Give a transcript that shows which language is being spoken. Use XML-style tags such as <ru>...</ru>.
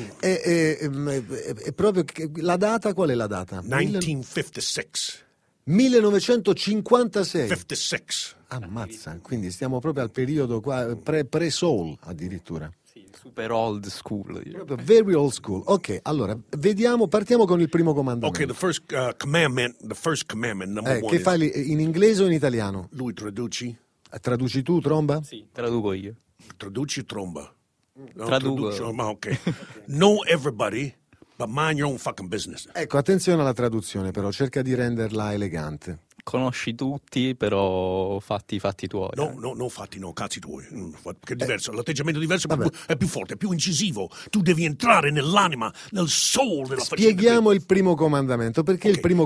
<it>È proprio, la data, qual è la data? 1956. 1956. 56. Ammazza, quindi stiamo proprio al periodo qua, pre-soul addirittura. Sì, super old school.</it> <en>Very old school.</en> <it>Ok, allora, vediamo, partiamo con il primo comandamento.</it> <en>Ok, the first commandment, number one.</en> <it>Che</it> <en>is...</en> <it>fai, in inglese o in italiano? Lui traduci. Traduci tu, Tromba? Sì, traduco io. Traduci, Tromba. Traduco. Ma ok.</it> <en>Know everybody, but mind your own fucking business.</en> <it>Ecco, attenzione alla traduzione però, cerca di renderla elegante. Conosci tutti, però fatti i fatti tuoi. No, no, non fatti, no, cazzi tuoi. Che è diverso, l'atteggiamento è diverso, ma è più forte, è più incisivo. Tu devi entrare nell'anima, nel soul della faccenda. Spieghiamo il primo comandamento, perché okay. Il primo</it>